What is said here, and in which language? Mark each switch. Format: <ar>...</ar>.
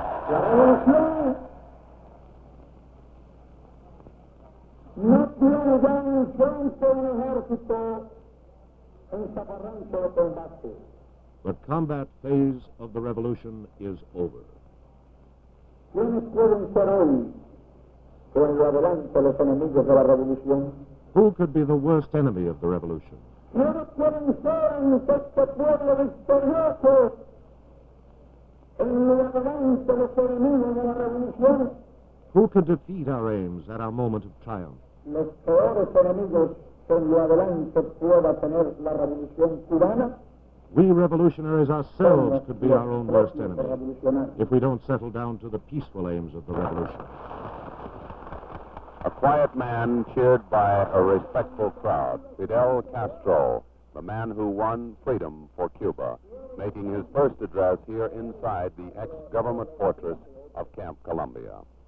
<es>La revolución no tiene ya un frente de un ejército en zafarrancho de combate.</es> <en>The combat phase of the revolution is over.</en> <es>¿Quiénes pueden ser hoy con lo adelante los enemigos de la revolución?</es> <en>Who could be the worst enemy of the revolution?</en> <es>¿Quiénes pueden ser en este pueblo victorioso en lo adelante los enemigos de la revolución?</es> <en>Who could defeat our aims at our moment of triumph?</en> <es>Los peores enemigos que en lo adelante pueda tener la revolución cubana.</es> <en>We revolutionaries ourselves could be our own worst enemy if we don't settle down to the peaceful aims of the revolution. A quiet man cheered by a respectful crowd. Fidel Castro, the man who won freedom for Cuba, making his first address here inside the ex-government fortress of Camp Columbia.</en>